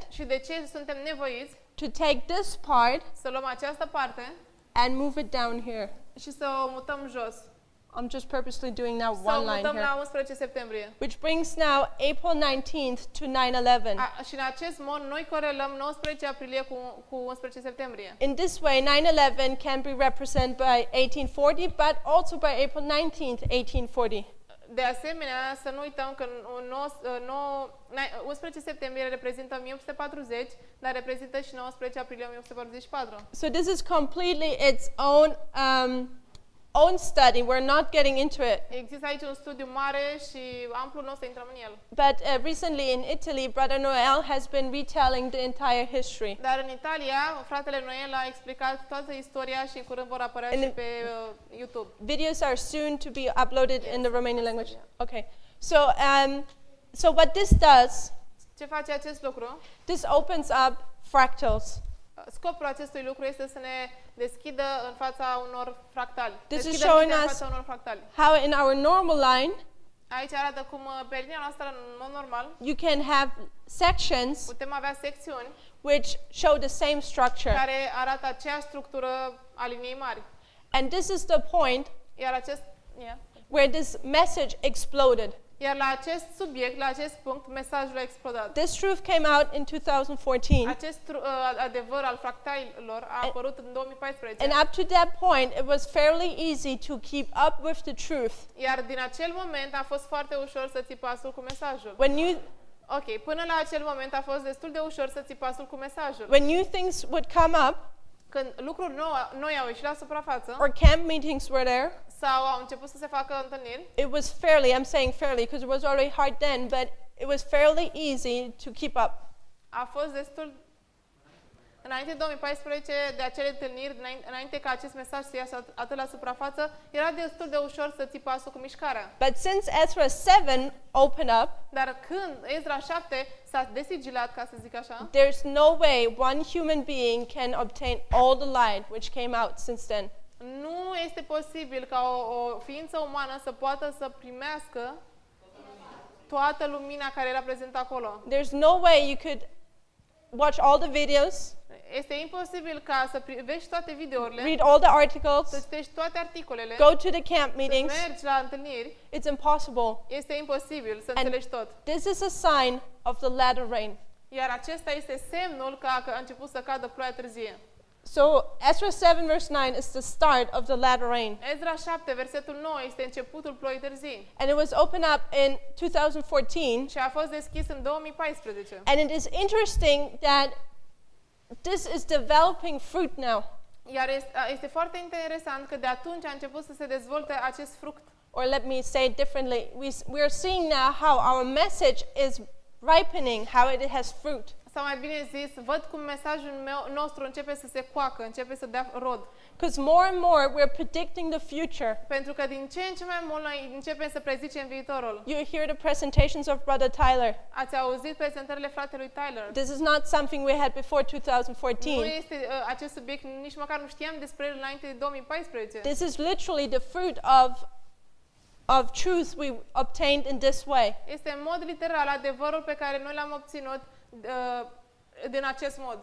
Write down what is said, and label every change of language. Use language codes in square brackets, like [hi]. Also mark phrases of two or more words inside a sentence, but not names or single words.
[ro] și de ce suntem nevoiți [en] to take this part [ro] să luăm această parte [en] and move it down here. [ro] și să o mutăm jos. [en] I'm just purposely doing now [ro] Să o [en] one line [ro] mutăm [en] here. [ro] la 11 septembrie. [en] Which brings now April 19th to 9/11. [ro] Și în acest mod noi corelăm 19 aprilie cu 11 septembrie. [en] In this way, 9/11 can be represented by 1840, but also by April 19th, 1840. [ro] De asemenea, să nu uităm că 11 septembrie reprezintă 1840, dar reprezintă și 19 aprilie 1844. [en] So this is completely its own study. We're not getting into it. [ro] Există aici un studiu mare și amplu, nu o să intrăm în el. [en] But recently in Italy, Brother Noel has been retelling the entire history. [ro] Dar în Italia, fratele Noel a explicat toată istoria și în curând vor apărea și pe YouTube. [en] Videos are soon to be uploaded in the Romanian language. Okay. So what this does, [ro] Ce face acest lucru? [en] this opens up fractals. [ro] Scopul acestui lucru este să ne deschidă în fața unor fractali. [en] This is [ro] Deschidă [en] showing [ro] mintea în [en] us [ro] fața unor fractali. [en] how in our normal line, [ro] Aici arată cum pe linia noastră, în mod normal, [en] you can have sections [ro] putem avea secțiuni [en] which show the same structure. [ro] care arată aceeași structură a liniei mari. [en] And this is the point [ro] Iar acest, [en] where this message exploded. [ro] iar la acest subiect, la acest punct, mesajul a explodat. [en] This truth came out in 2014. [ro] Acest adevăr al fractalilor a apărut în 2014. [en] And up to that point, it was fairly easy to keep up with the truth. [ro] Iar din acel moment a fost foarte ușor să ții pasul cu mesajul. Ok, până la acel moment a fost destul de ușor să ții pasul cu mesajul. [en] When new things would come up, [ro] Când lucruri noi au ieșit la suprafață [en] or camp meetings were there, [ro] sau au început să se facă întâlniri, [en] it was fairly, I'm saying fairly because it was already hard then, but it was fairly easy to keep up. [ro] a fost destul, înainte de 2014, de acele întâlniri, înainte ca acest mesaj să iasă atât la suprafață, era destul de ușor să ții pasul cu mișcarea. [en] But since Ezra 7 opened up, [ro] Dar când Ezra 7 s-a desigilat, ca să zic așa, [en] there's no way one human being can obtain all the light which came out since then. [ro] nu este posibil ca o ființă umană să poată să primească toată lumina care era prezentă acolo. [en] There's no way you could watch all the videos, [ro] Este imposibil ca să privești toate videourile, [en] read all the [ro] să [en] articles, [ro] citești toate articolele, [en] go to the camp [ro] să [en] meetings. [ro] mergi la întâlniri. [en] It's impossible. [ro] Este imposibil să înțelegi tot. [en] This is a sign of the latter rain. [ro] Iar acesta este semnul că a început să cadă ploaia târzie. [en] So Ezra 7 verse 9 is the start of the latter rain. [ro] Ezra 7, versetul 9, este începutul ploii târzii. [en] And it was opened up in 2014. [ro] Și a fost deschis în 2014. [en] And it is interesting that this is developing fruit now. [ro] Iar este foarte interesant că de atunci a început să se dezvolte acest fruct. [en] Or let me say it differently. We are seeing now how our message is ripening, how it has fruit. [ro] Sau mai bine zis, văd cum mesajul nostru începe să se coacă, începe să dea rod. [en] Because more and more we're predicting the future. [ro] Pentru că din ce în ce mai mult noi începem să prezicem viitorul. [en] You hear the presentations of Brother Tyler. [ro] Ați auzit prezentările fratelui Tyler. [en] This is not something we had before [ro] Nu [en] 2014. [ro] este acest subiect, nici măcar nu știam despre el înainte de 2014. [en] This is literally the fruit of truth we obtained in this way. [ro] Este în mod literal adevărul pe care noi l-am obținut din acest mod.